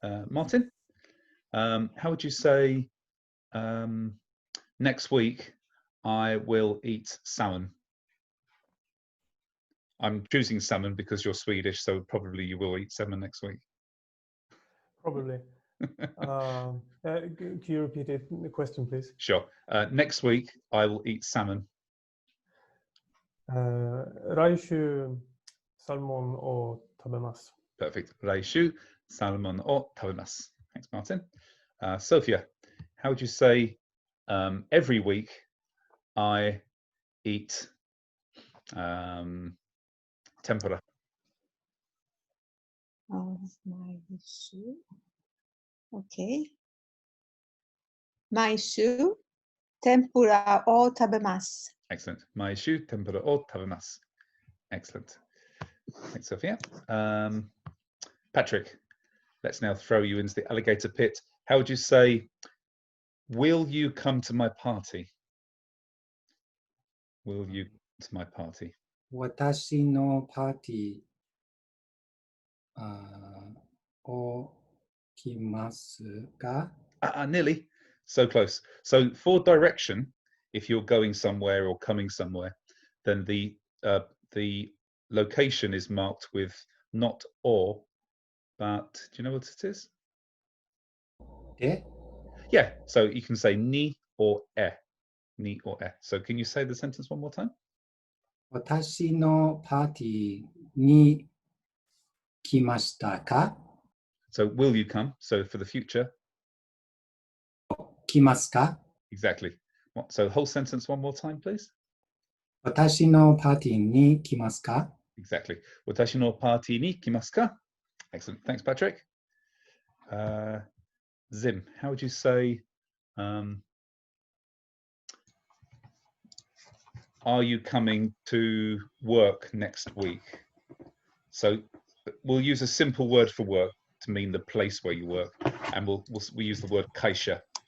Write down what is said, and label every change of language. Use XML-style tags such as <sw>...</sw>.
<en>Martin, how would you say next week I will eat salmon? I'm choosing salmon because you're Swedish, so probably you will eat salmon next week. Probably. Can you repeat the question, please? Sure. Next week I will eat salmon.</en> <ja>来週サルモンを食べます。</ja> <en>Perfect.</en> <ja>来週サルモンを食べます.</ja> <en>Thanks, Martin. Sophia, how would you say every week I eat tempura?</en> <ja>毎週 OK 毎週天ぷらを食べます。</ja> <en>Excellent.</en> <ja>毎週天ぷらを食べます.</ja> <en>Excellent. Thanks, Sophia. Patrick, let's now throw you into the alligator pit. How would you say, will you come to my party? Will you come to my party?</en> <ja>私のパーティーを来ますか?</ja> <en>Nearly. So close. So for direction, if you're going somewhere or coming somewhere, then the location is marked with not or, but do you know what it is? Eh? Yeah, so you can say ni or e. Ni or e. So can you say the sentence one more time?</en> <ja>私のパーティーに来ましたか?</ja> <en>So will you come? So for the future.</en> <ja>来ますか?</ja> <en>Exactly. So whole sentence one more time, please.</en> <ja>私のパーティーに来ますか?</ja> <en>Exactly.</en> <ja>私のパーティーに来ますか?</ja> <en>Excellent. Thanks, Patrick. Zim, how would you say, are you coming to work next week? So we'll use a simple word for work to mean the place where you work, and we'll use the word kaisha.</en>